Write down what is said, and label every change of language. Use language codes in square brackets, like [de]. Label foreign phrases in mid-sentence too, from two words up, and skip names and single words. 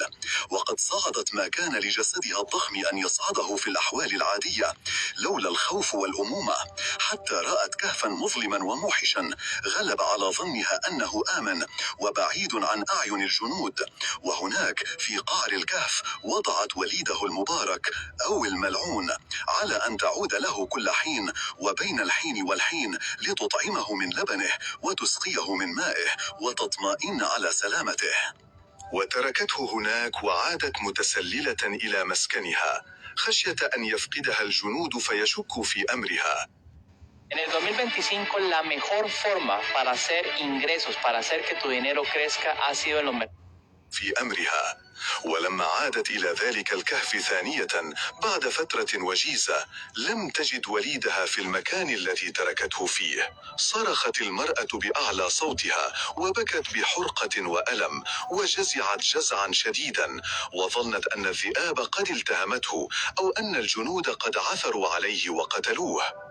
[ar] وقد صعدت ما كان لجسدها الضخم أن يصعده في الأحوال العادية لولا الخوف والأمومة، حتى رأت كهفا مظلما وموحشا غلب على ظنها أنه آمن وبعيد عن أعين الجنود، وهناك في قعر الكهف وضعت وليده المبارك أو الملعون على أن تعود له كل حين وبين الحين والحين لتطعمه من لبنه وتسقيه من مائه وتطمئن على سلامته. وتركته هناك وعادت متسللة إلى مسكنها خشية أن يفقدها الجنود فيشكوا في أمرها. [es] En el 2025 la mejor forma para hacer ingresos, para hacer que tu dinero crezca ha sido en los mercados. [ar] في أمرها. ولما عادت إلى ذلك الكهف ثانية بعد فترة وجيزة لم تجد وليدها في المكان الذي تركته فيه. صرخت المرأة بأعلى صوتها وبكت بحرقة وألم وجزعت جزعا شديدا، وظنت أن الذئاب قد التهمته أو أن الجنود قد عثروا عليه وقتلوه.